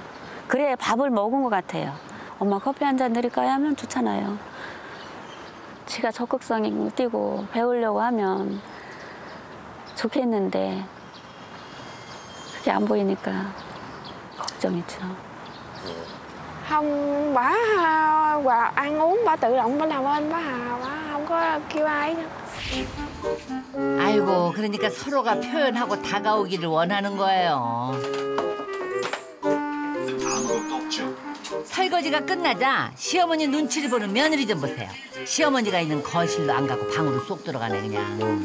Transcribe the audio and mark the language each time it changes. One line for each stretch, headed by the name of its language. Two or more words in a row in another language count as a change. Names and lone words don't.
Korean: 그래야 밥을 먹은 것 같아요. 엄마 커피 한 잔 드릴까요? 하면 좋잖아요. 지가 적극성이 띄고 배우려고 하면 좋겠는데 그게 안 보이니까 걱정이죠.
Vietnamese: Không bả và ăn uống bả tự động bả làm ơn bả không có kêu ai hết.
Korean: 아이고 그러니까 서로가 표현하고 다가오기를 원하는 거예요. 설거지가 끝나자 시어머니 눈치를 보는 며느리 좀 보세요. 시어머니가 있는 거실로 안 가고 방으로 쏙 들어가네 그냥.